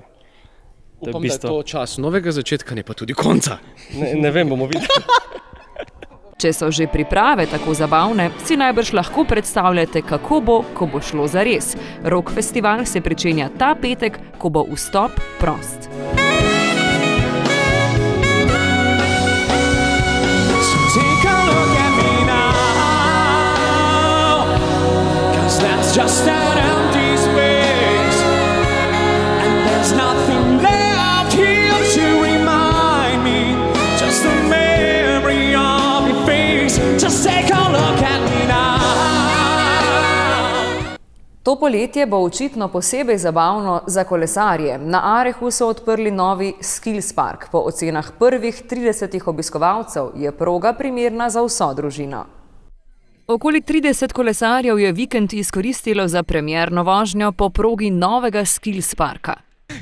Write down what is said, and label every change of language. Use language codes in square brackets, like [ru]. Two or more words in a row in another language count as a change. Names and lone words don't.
[sl] Upam, da je to čas novega začetka, ne pa tudi konca. Ne vem, bomo videli. Če so že priprave tako zabavne, si najbrž lahko predstavljate, kako bo, ko bo šlo zares. Rock Festival se pričenja ta petek, ko bo vstop prost. [en] Just an empty space, and there's nothing left here to remind me. Just the memory of your face. Just take a look at me now. [sl] To poletje bo očitno posebej zabavno za kolesarje. Na Arehu so odprli novi Skills Park. Po ocenah prvih 30 obiskovalcev je proga primerna za vso družino. Okoli 30 kolesarjev je vikend izkoristilo za premierno vožnjo po progi novega Skills Parka.